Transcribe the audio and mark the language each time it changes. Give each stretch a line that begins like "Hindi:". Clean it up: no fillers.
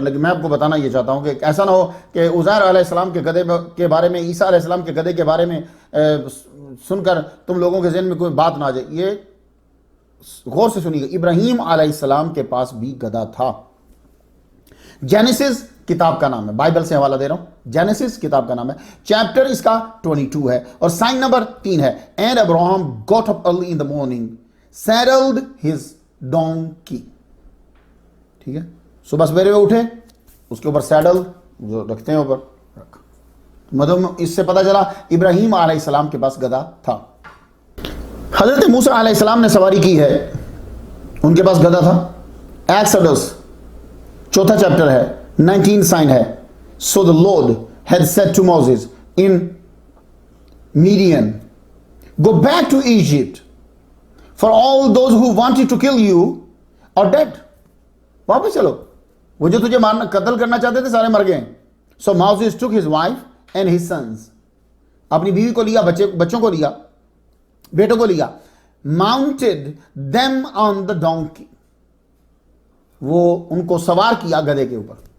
Urdu: لیکن میں آپ کو بتانا یہ چاہتا ہوں کہ ایسا نہ ہو کہ عزیر علیہ السلام کے گدھے کے بارے میں، عیسیٰ علیہ السلام کے گدھے کے بارے میں سن کر تم لوگوں کے ذہن میں کوئی بات نہ آ جائے. یہ غور سے سنیے گا، ابراہیم علیہ السلام کے پاس بھی گدھا تھا. جینیسس کتاب کا نام ہے، بائبل سے حوالہ دے رہا ہوں. جینیسس کتاب کا نام ہے، چیپٹر اس کا 22 ہے اور سائن نمبر 3 ہے.
English: And Abraham got up early in the morning, saddled his donkey.
Urdu: ٹھیک ہے، صبح سویرے اٹھے، اس کے اوپر سیڈل جو رکھتے ہیں اوپر رکھا. مطلب اس سے پتہ چلا ابراہیم علیہ السلام کے پاس گدھا تھا. حضرت موسیٰ علیہ السلام نے سواری کی ہے، ان کے پاس گدھا تھا. ایکسڈس 4 چیپٹر ہے، 19 سائن ہے.
English: So the Lord had said to Moses in Midian, go back to Egypt, for all those who wanted to kill you are dead.
Urdu: واپس چلو، وہ جو تجھے مارنا قتل کرنا چاہتے تھے سارے مر گئے.
English: So Moses took his wife and his sons,
Urdu: اپنی بیوی کو لیا، بچوں کو لیا، بیٹوں کو لیا.
English: mounted them on the donkey,
Urdu: وہ ان کو سوار کیا گدھے کے اوپر.